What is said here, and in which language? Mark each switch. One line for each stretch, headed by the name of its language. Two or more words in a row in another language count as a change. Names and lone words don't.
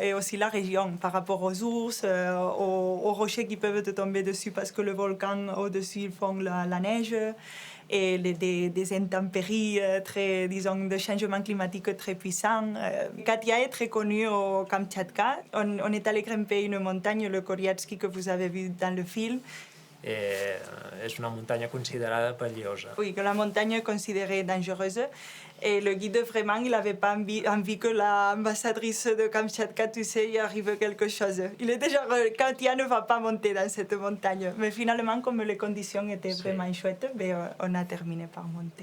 French: Et aussi la région, par rapport aux ours, aux rochers qui peuvent te tomber dessus parce que le volcan au-dessus, ils font la neige. Et des intempéries disons, de changement climatique très puissants. Katia est très connue au Kamtchatka. On est allé grimper une montagne, le Koryatski, que vous avez vu dans le film.
Catalan: És una muntanya considerada perillosa.
French: Oui, que la montagne est considérée dangereuse. Et le guide, vraiment, il n'avait pas envie que l'ambassadrice de Kamtchatka, tu sais, y arrive quelque chose. Il était genre, Katia ne va pas monter dans cette montagne. Mais finalement, comme les conditions étaient vraiment chouettes, on a terminé par monter.